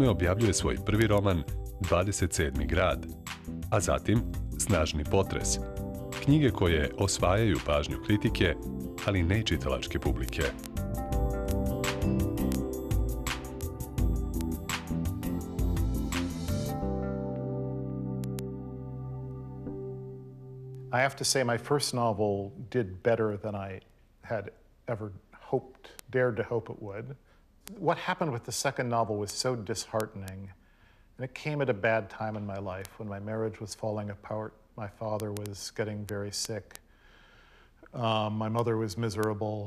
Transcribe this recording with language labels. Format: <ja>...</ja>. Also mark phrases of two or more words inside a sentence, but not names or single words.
<sr>objavljuje svoj prvi roman 27. grad, a zatim Snažni potres, knjige koje osvajaju pažnju kritike, ali ne i čitalačke publike.</sr> <en>I have to say my first novel did better than I had ever dared to hope it would. What happened with the second novel was so disheartening, and it came at a bad time in my life when my marriage was falling apart. My father was getting very sick. My mother was miserable.</en>